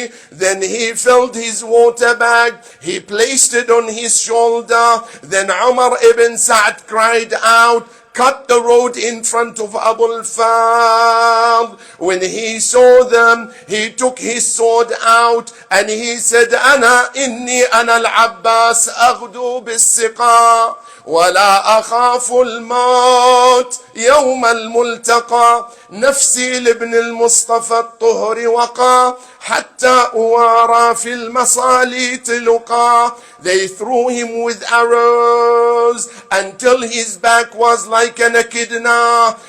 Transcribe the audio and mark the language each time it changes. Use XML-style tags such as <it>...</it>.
<en>Then he filled his water bag, he placed it on his shoulder. Then Umar ibn Sa'ad cried out, cut the road in front of Abu al-Fadl. When he saw them, he took his sword out and he said,</en> <ar>إني أنا العباس أغدو بالسقا ولا أخاف الموت يوم الملتقى نفسي لابن المصطفى الطهر وقى حتى أوارى في المصاليت لقى.</ar> <en>They threw him with arrows until his back was like an echidna.</en>